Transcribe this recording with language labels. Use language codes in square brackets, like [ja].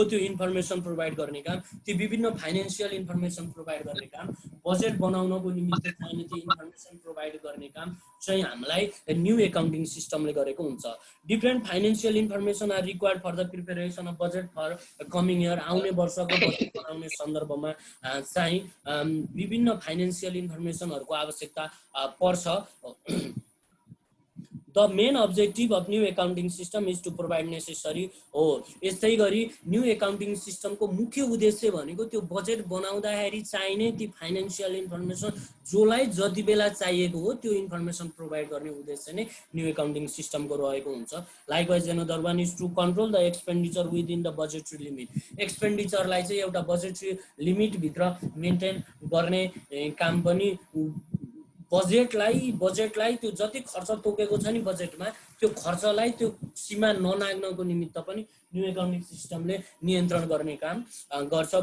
[ne] त्यो information provide गर्ने काम, त्यो विभिन्न फाइनेन्सियल इन्फर्मेसन प्रोभाइड गर्ने काम, बजेट बनाउनको निमित्त चाहिने त्यो इन्फर्मेसन प्रोभाइड गर्ने काम चाहिँ हामीलाई न्यू एकाउन्टिङ सिस्टमले गरेको हुन्छ। [en] Different financial information are required for the preparation of budget for coming year. [ne] आउने वर्षको बजेट बनाउने सन्दर्भमा चाहिँ विभिन्न फाइनेन्सियल इन्फर्मेसनहरूको आवश्यकता पर्छ। [en] The main objective of new accounting system is to provide necessary हो। [ne] यस्तै गरी न्यू एकाउन्टिङ सिस्टमको मुख्य उद्देश्य भनेको त्यो बजेट बनाउँदाखेरि चाहिने ती फाइनेन्सियल इन्फर्मेसन जसलाई जति बेला चाहिएको हो त्यो इन्फर्मेसन प्रोभाइड गर्ने उद्देश्य नै न्यू एकाउन्टिङ सिस्टमको रहेको हुन्छ। [en] Likewise another one is to control the expenditure within the budgetary limit. [ne] एक्सपेन्डिचरलाई चाहिँ एउटा बजेटरी लिमिटभित्र मेन्टेन गर्ने काम पनि बजेटलाई त्यो जति खर्च तोकेको छ नि बजेटमा त्यो खर्चलाई त्यो सीमा ननाग्नको निमित्त पनि न्यू एकाउन्टिङ सिस्टमले नियन्त्रण गर्ने काम गर्छ।